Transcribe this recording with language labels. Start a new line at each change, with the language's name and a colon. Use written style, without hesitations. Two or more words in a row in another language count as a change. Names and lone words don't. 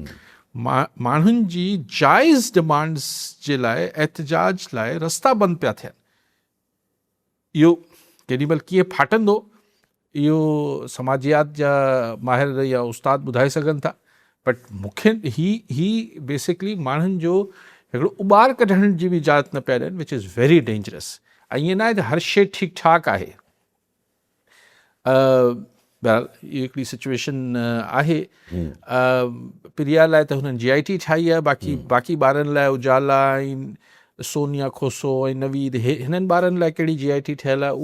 Sindhi: माण्हुनि जी जाइज़ डिमांड्स जे लाइ, एहतिजाज लाइ रस्ता बंदि पिया थियनि। इहो केॾीमहिल कीअं फाटंदो, इहो समाजियात जा माहिर या उस्ताद ॿुधाए सघनि था, बट मूंखे ही बेसिकली माण्हुनि जो हिकिड़ो उॿार कढण जी बि इजाज़त न पिया ॾियनि,
English: which is very dangerous.
Sindhi: ऐं ईअं न आहे त हर शइ ठीकु ठाकु आहे। बहरहाल इहा हिकिड़ी सिचुएशन आहे। प्रिया लाइ त हुननि GIT ठाही आहे, बाक़ी ॿारनि लाइ उजाला ऐं सोनिया खोसो ऐं नवीद, हिननि ॿारनि लाइ कहिड़ी GIT ठहियलु आहे?